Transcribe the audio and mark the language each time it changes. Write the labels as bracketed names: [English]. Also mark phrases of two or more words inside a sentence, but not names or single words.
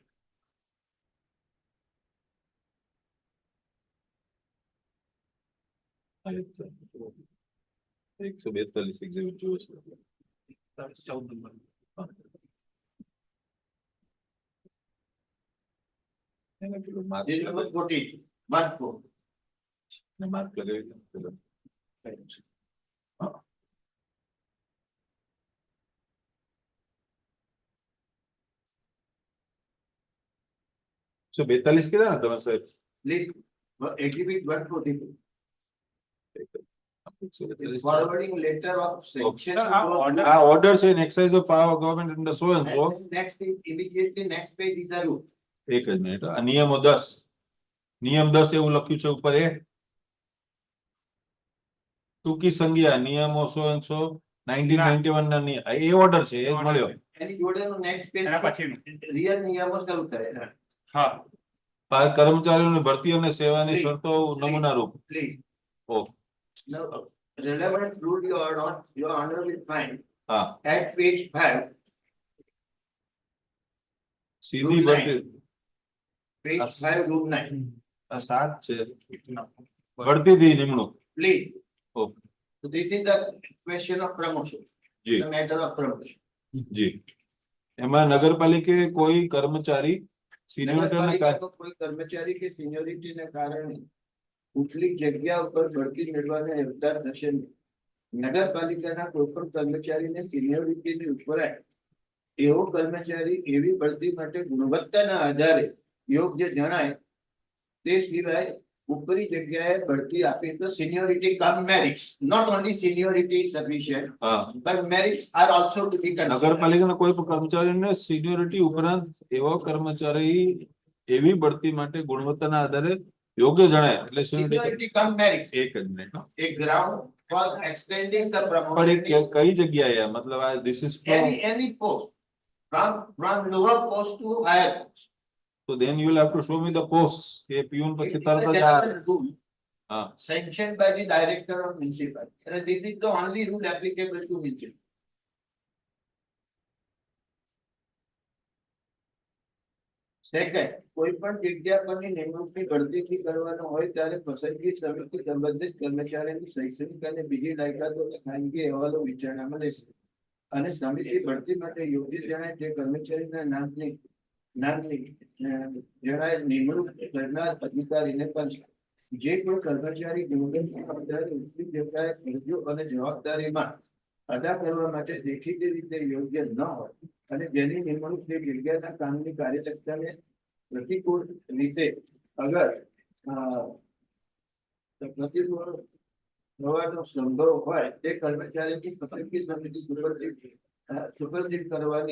[Gujarati] 142 exhibit જુઓ છો. [Hindi] 14 नंबर [Gujarati] એને પેલું mark [English] Serial number 14 14. [Gujarati] ને mark લગાવી દો. પેલું. હા. 142 કીધા ને તમે સાહેબ? [English] List exhibit 142. 142. Forwarding letter of sanction. [Gujarati] આ ઓર્ડર છે [English] in exercise of power of government under so and so. Next thing, immediately next page is the rule. [Gujarati] એક જ મિનિટ. આ નિયમો 10. નિયમ 10 એવું લખ્યું છે ઉપર એ ટૂંકી સંજ્ઞા નિયમો [English] so and so [Gujarati] 1991 ના નિયમ એ ઓર્ડર છે એ જ મળ્યો. એની જોડેનું [English] next page [Gujarati] એના પછીનું. real નિયમો શરૂ થાય. હા કર્મચારીઓની ભરતી અને સેવાની શરતો નમૂના રૂપ. [English] Please. Oh. Now, relevant rule your honor will find [Gujarati] હા [English] at page 5. [Gujarati] સીધી [English] Rule [Gujarati] ભરતી. [English] Page 5, rule 9. [Gujarati] આ 7 છે ભરતીથી નિમણૂક. [English] Please. Oh. So this is the question of promotion. [Gujarati] જી [English] The matter of promotion. [Gujarati] જી એમાં નગરપાલિકે કોઈ કર્મચારી સિનિયોરિટીના નગરપાલિકાનો કોઈ કર્મચારી કે સિનિયોરિટીના કારણે ઉપલી જગ્યા ઉપર બઢતી મેળવવાને અવતાર થશે નહીં. નગરપાલિકાના કોઈ પણ કર્મચારીને સિનિયોરિટીની ઉપરાંત એવો કર્મચારી એવી બઢતી માટે ગુણવત્તાના આધારે યોગ્ય જણાય તે સિવાય ઉપરી જગ્યાએ બઢતી આપી તો [English] seniority come merits. Not only seniority is sufficient, [Gujarati] હા [English] but merits are also to be considered. [Gujarati] નગરપાલિકાના કોઈ પણ કર્મચારીને સિનિયોરિટી ઉપરાંત એવો કર્મચારી એવી બઢતી માટે ગુણવત્તાના આધારે યોગ્ય જણાય એટલે seniority. [English] Seniority come merits. [Gujarati] એક જ મિનિટ. [English] A ground for extending the [Gujarati] પણ [English] promotion. [Gujarati] એ કઈ જગ્યાએ મતલબ આ [English] this is from, Any post from lower post to higher post. so then you will have to show me the posts [Gujarati] કે પ્યુન [English] It [Gujarati] પછી [English] is [Gujarati] તરત [English] a [Gujarati] જ આ [English] general rule [Gujarati] હા [English] sanctioned by the director of municipality. And this is the only rule applicable to municipality. Second, [Gujarati] કોઈ પણ જગ્યા પરની નિમણૂકની ભરતીથી કરવાનો હોય ત્યારે પસંદગી સમિતિ સંબંધિત કર્મચારીની શૈક્ષણિક અને બીજી લાયકાતો અને ખાનગી અહેવાલો વિચારણામાં લેશે અને સમિતિ ભરતી માટે યોગ્ય જણાય તે કર્મચારીના નામની જણાય નિમણૂક કરનાર અધિકારીને પણ જે કોઈ કર્મચારી ગુણવત્તા આધારે ઉપરી જગ્યાએ ફરજો અને જવાબદારીમાં અદા કરવા માટે દેખીતી રીતે યોગ્ય ન હોય અને જેની નિમણૂક તે જગ્યાના કાનૂની કાર્યક્ષમતાને પ્રતિકૂળ રીતે અગર પ્રતિકૂળ થવાનો સંભવ હોય તે કર્મચારીની પસંદગી સમિતિ સુપરવિઝન કરવાની